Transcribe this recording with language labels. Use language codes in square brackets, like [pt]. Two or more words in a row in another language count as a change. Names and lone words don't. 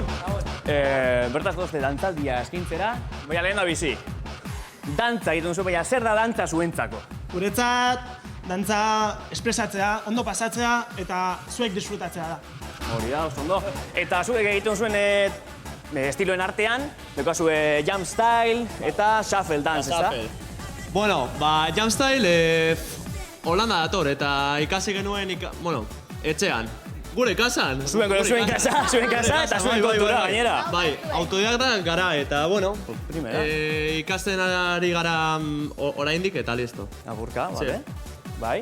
[eu] Bertaz dozte dantzaldia eskintzera, baina lehen da bizi. Dantza egiten duzu, baina zer da dantza zuentzako? Guretzat, dantza espresatzea, ondo pasatzea eta zuek disfrutatzea da. Hori da, oso ondo. Eta zuek egiten zuen estiloen artean, dekoazu [en] jump style [eu] eta [en] shuffle dance, [eu] ez da? Bueno, [en] jump style [eu] Holanda dator eta ikasi genuen, etxean. Gure kasan. Zuen kasa eta zuen kontura gainera. Bai, autodidaktan gara eta, ikasten ari gara oraindik eta listo. Agurka, bale. Bai.